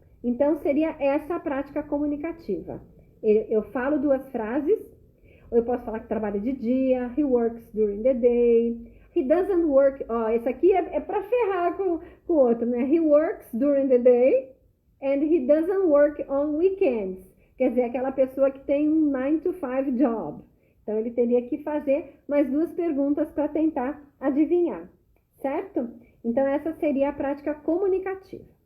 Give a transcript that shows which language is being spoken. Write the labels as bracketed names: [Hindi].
[Portuguese] Então, seria essa a prática comunicativa. Eu falo 2 frases, ou eu posso falar que trabalha de dia, [English] he works during the day, he doesn't work, [Portuguese] esse aqui é para ferrar com o outro, né? [English] He works during the day and he doesn't work on weekends. [Portuguese] Quer dizer, aquela pessoa que tem um 9 to 5 job. Então, ele teria que fazer mais 2 perguntas para tentar adivinhar, certo? Então, essa seria a prática comunicativa.